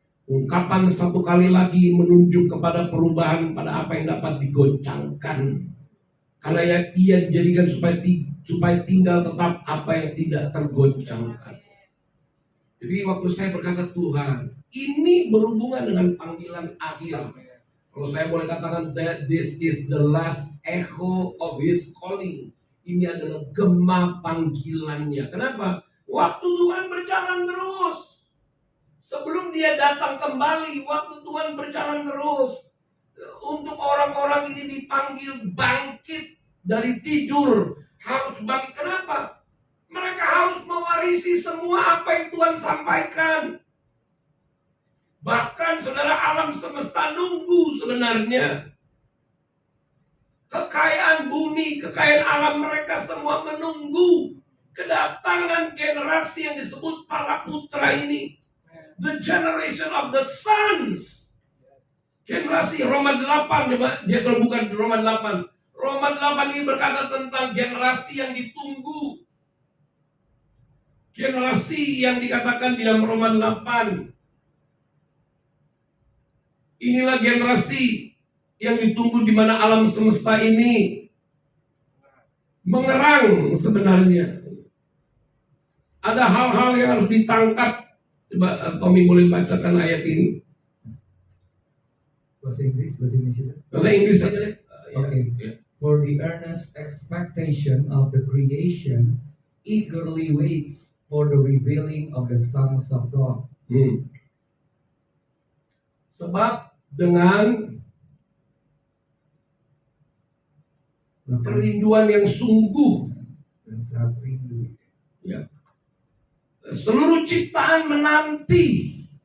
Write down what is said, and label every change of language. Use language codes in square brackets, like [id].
[id] Ungkapan satu kali lagi menunjuk kepada perubahan pada apa yang dapat digoncangkan. Karena yang ia dijadikan supaya tinggal tetap apa yang tidak tergoncangkan. Jadi waktu saya berkata Tuhan, ini berhubungan dengan panggilan akhir. Kalau saya boleh katakan [en] that this is the last echo of his calling. [id] Ini adalah gema panggilannya. Kenapa? Waktu Tuhan berjalan terus. Sebelum dia datang kembali, waktu Tuhan berjalan terus. Untuk orang-orang ini dipanggil bangkit dari tidur. Harus bangkit. Kenapa? Mereka harus mewarisi semua apa yang Tuhan sampaikan. Bahkan saudara, alam semesta nunggu sebenarnya. Kekayaan bumi, kekayaan alam, mereka semua menunggu kedatangan generasi yang disebut para putra ini. [en] The generation of the sons. [id] Generasi Roma 8, dia bukan Roma 8. Roma 8 ini berkata tentang generasi yang ditunggu. Generasi yang dikatakan di dalam Roma 8. Inilah generasi yang ditunggu, di mana alam semesta ini mengerang sebenarnya. Ada hal-hal yang harus ditangkap. Coba Tommy boleh bacakan ayat ini. Bahasa Inggris, bahasa Indonesia. Bahasa Inggris saja deh. Okay. [en] For the earnest expectation of the creation eagerly waits for the revealing of the sons of God. [id] Sebab dengan kerinduan yang sungguh dan sangat rindu, ya, seluruh ciptaan menanti.